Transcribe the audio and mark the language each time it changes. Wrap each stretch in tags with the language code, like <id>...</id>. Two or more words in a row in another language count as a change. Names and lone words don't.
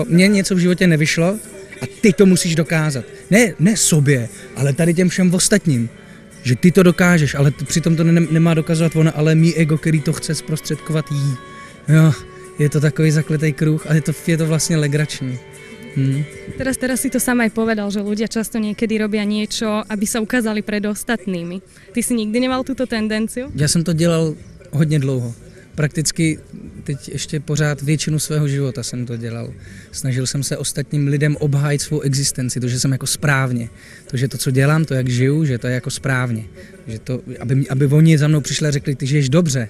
<cs>Mně něco v životě nevyšlo a ty to musíš dokázat. Ne sobě, ale tady těm všem ostatním. Že ty to dokážeš, ale přitom to nemá dokazovat ona, ale mý ego, který to chce zprostředkovat jí. Jo, je to takový zakletý kruh a je to vlastně legrační.</cs> <sk>Teraz si to sám aj povedal, že ľudia často niekedy robia niečo, aby sa ukázali pred ostatnými. Ty si nikdy nemal túto tendenciu?</sk> <cs>Já jsem to dělal hodně dlouho. Prakticky teď ještě pořád většinu svého života jsem to dělal. Snažil jsem se ostatním lidem obhájit svou existenci, to, že jsem jako správně. To, že to, co dělám, to, jak žiju, že to je jako správně. Že to, aby oni za mnou přišli a řekli, ty žiješ dobře.</cs>